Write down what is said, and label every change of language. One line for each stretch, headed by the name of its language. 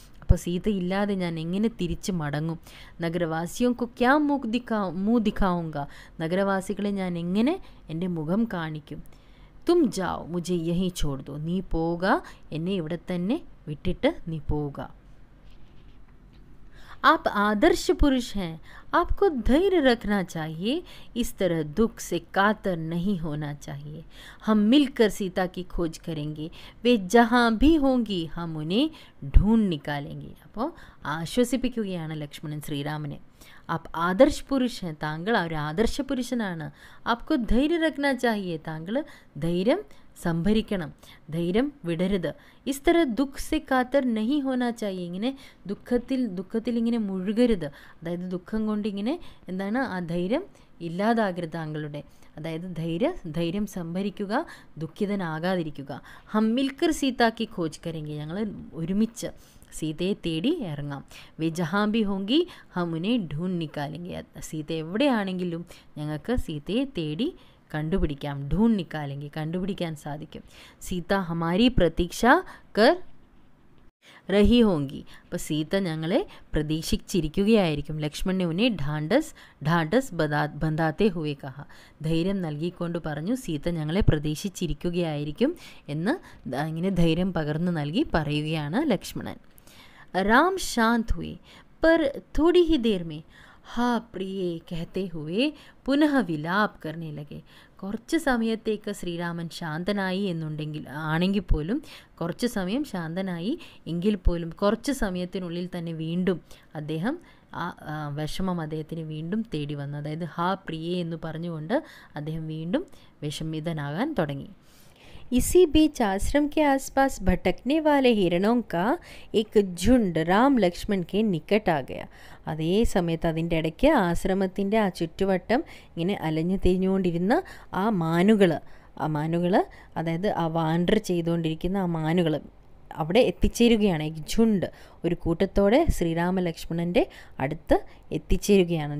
Malayalam: അപ്പോൾ സീത ഇല്ലാതെ ഞാൻ എങ്ങനെ തിരിച്ച് മടങ്ങും?
Hindi: നഗരവാസിയോക്ക് ക്യാ മുഖ് ദിഖാവുങ്ക,
Malayalam: നഗരവാസികളെ ഞാൻ എങ്ങനെ എൻ്റെ മുഖം കാണിക്കും?
Hindi: തും ജാओ മുझे യഹി छोड़ दो,
Malayalam: നീ പോവുക, എന്നെ ഇവിടെ തന്നെ വിട്ടിട്ട് നീ പോവുക.
Hindi: आप आदर्श पुरुष हैं, आपको धैर्य रखना चाहिए, इस तरह दुख से कातर नहीं होना चाहिए. हम मिलकर सीता की खोज करेंगे, वे जहाँ भी होंगी हम उन्हें ढूंढ निकालेंगे.
Malayalam: അപ്പോൾ ആശ്വസിപ്പിക്കുകയാണ് ലക്ഷ്മണൻ ശ്രീരാമനെ.
Hindi: ആപ്പ് ആദർശ് പുരുഷ് हैं,
Malayalam: താങ്കൾ ഒരു ആദർശ പുരുഷനാണ്.
Hindi: ആപ്കോ ധൈര്യ രഖ്നാ ചാഹിയെ,
Malayalam: താങ്കൾ ധൈര്യം സംഭരിക്കണം, ധൈര്യം വിടരുത്.
Hindi: ഇസ് തര ദുഃഖ് സെ കാത്തർ നഹി ഹോനാ ചാഹിയെ,
Malayalam: ഇങ്ങനെ ദുഃഖത്തിൽ ഇങ്ങനെ മുഴുകരുത്. അതായത് ദുഃഖം കൊണ്ട് ഇങ്ങനെ എന്താണ്, ആ ധൈര്യം ഇല്ലാതാകരുത് താങ്കളുടെ. അതായത് ധൈര്യം സംഭരിക്കുക, ദുഃഖിതനാകാതിരിക്കുക.
Hindi: ഹം മിൽക്കർ സീതാക്കി ഖോജ് കരെങ്കി,
Malayalam: ഞങ്ങൾ ഒരുമിച്ച് സീതയെ തേടി ഇറങ്ങാം.
Hindi: വേ ജഹാം ബി ഹോങ്കി ഹം ഉനെ ഢൂണ്ട് നിക്കാലെങ്കി,
Malayalam: സീത എവിടെയാണെങ്കിലും ഞങ്ങൾക്ക് സീതയെ തേടി കണ്ടുപിടിക്കാം.
Hindi: ഢൂണ്ട് നിക്കാലെങ്കി,
Malayalam: കണ്ടുപിടിക്കാൻ സാധിക്കും.
Hindi: സീത ഹമാരി പ്രതീക്ഷ കർ രഹി ഹോങ്കി,
Malayalam: അപ്പോൾ സീത ഞങ്ങളെ പ്രതീക്ഷിച്ചിരിക്കുകയായിരിക്കും.
Hindi: ലക്ഷ്മണനെ ഉന്നെ ഢാഡസ് ബന്ധാത്തെ ഹുവേ കഹ,
Malayalam: ധൈര്യം നൽകിക്കൊണ്ട് പറഞ്ഞു, സീത ഞങ്ങളെ പ്രതീക്ഷിച്ചിരിക്കുകയായിരിക്കും എന്ന് ഇങ്ങനെ ധൈര്യം പകർന്നു നൽകി പറയുകയാണ് ലക്ഷ്മണൻ.
Hindi: राम शांत हुए, पर थोड़ी ही देर में ഹാ പ്രിയേ कहते हुए പുനഃ വിലാപ് करने लगे.
Malayalam: കുറച്ച് സമയത്തേക്ക് ശ്രീരാമൻ ശാന്തനായി ആണെങ്കിൽ പോലും, കുറച്ച് സമയം ശാന്തനായി എങ്കിൽ പോലും കുറച്ച് സമയത്തിനുള്ളിൽ തന്നെ വീണ്ടും അദ്ദേഹം ആ വിഷമം അദ്ദേഹത്തിന് വീണ്ടും തേടി വന്നു. അതായത് ഹാ പ്രിയേ എന്ന് പറഞ്ഞുകൊണ്ട് അദ്ദേഹം വീണ്ടും വിഷമിതനാകാൻ തുടങ്ങി.
Hindi: इसी बीच आश्रम के आसपास भटकने वाले हिरणों का एक झुंड राम लक्ष्मण के निकट आ गया.
Malayalam: അതേ സമയത്ത് അതിൻ്റെ ഇടയ്ക്ക് ആശ്രമത്തിൻ്റെ ആ ചുറ്റുവട്ടം ഇങ്ങനെ അലഞ്ഞു തിരിഞ്ഞുകൊണ്ടിരുന്ന ആ മാനുകൾ, അതായത് ആ വാണ്ടർ ചെയ്തുകൊണ്ടിരിക്കുന്ന ആ മാനുകൾ അവിടെ എത്തിച്ചേരുകയാണ്. ഝുണ്ട് ഒരു കൂട്ടത്തോടെ ശ്രീരാമ ലക്ഷ്മണൻ്റെ അടുത്ത് എത്തിച്ചേരുകയാണ്.